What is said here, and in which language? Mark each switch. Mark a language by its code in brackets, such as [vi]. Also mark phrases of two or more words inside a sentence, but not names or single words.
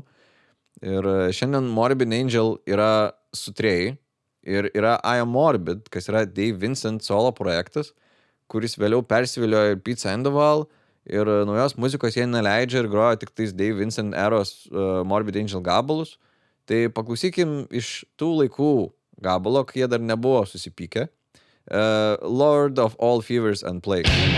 [lt] Ir šiandien Morbid Angel yra su Trey ir yra I Am Morbid, kas yra Dave Vincent solo projektas, kuris vėliau persiviliojo ir Pete Sandoval ir naujos muzikos jie neleidžia ir groja tik tais Dave Vincent eros Morbid Angel gabalus. Tai paklausykim iš tų laikų gabalo, kai jie dar nebuvo susipykę. Lord of all fevers and plagues.